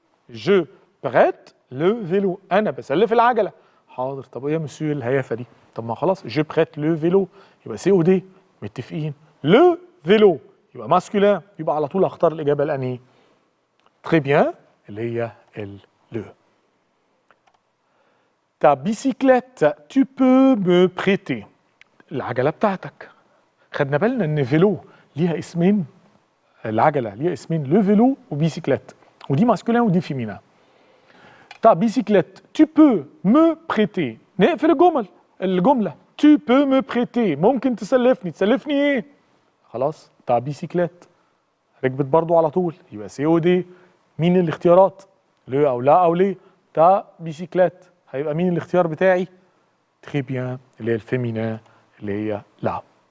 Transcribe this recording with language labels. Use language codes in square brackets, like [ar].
[ar] جو بريت لو فيلو. أنا بسلف العجلة. حاضر. طب إيه يا مسيو الهيافة دي؟ طب ما خلاص جو بريت لو فيلو يبقى سي او دي. متفقين؟ لو فيلو يبقى ماسكولين، يبقى على طول هختار الإجابة الأنهي؟ تري بيان اللي هي le. [fr] Ta bicyclette, tu peux me prêter. [ar] العجلة بتاعتك. خدنا بالنا ان فيلو ليها اسمين، العجلة ليها اسمين لو فيلو وبيسيكليت، ودي ماسكولين ودي فيمينا. [fr] Ta bicyclette, tu peux me prêter. [ar] نقفل الجملة. [fr] Tu peux me prêter. [ar] ممكن تسلفني ايه؟ خلاص [fr] ta bicyclette [ar] ركبت برضو على طول، يبقى سي او دي. مين الاختيارات؟ لو او لا او ليه؟ تا بيسيكلات هيبقى مين الاختيار بتاعي؟ تري بيان، اللي هي الفيمينا، اللي هي لا.